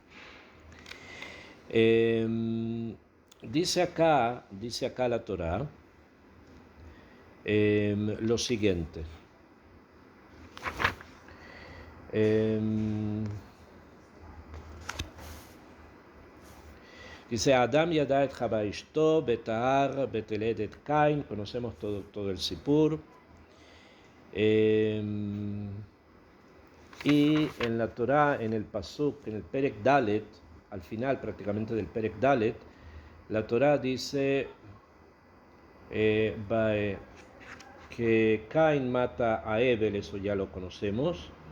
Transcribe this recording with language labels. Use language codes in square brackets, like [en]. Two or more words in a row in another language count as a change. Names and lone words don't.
[es] Dice acá la Torá lo siguiente. [he] Dice אדם ידע את חוה אשתו ותהר ותלד את קין. [es] Conocemos todo el Sipur. Y en la Torá, en el Pasuk, en el [he] פרק דלת, [es] al final prácticamente del [he] פרק דלת, [es] la Torá dice que Cain mata a Hebel, eso ya lo conocemos.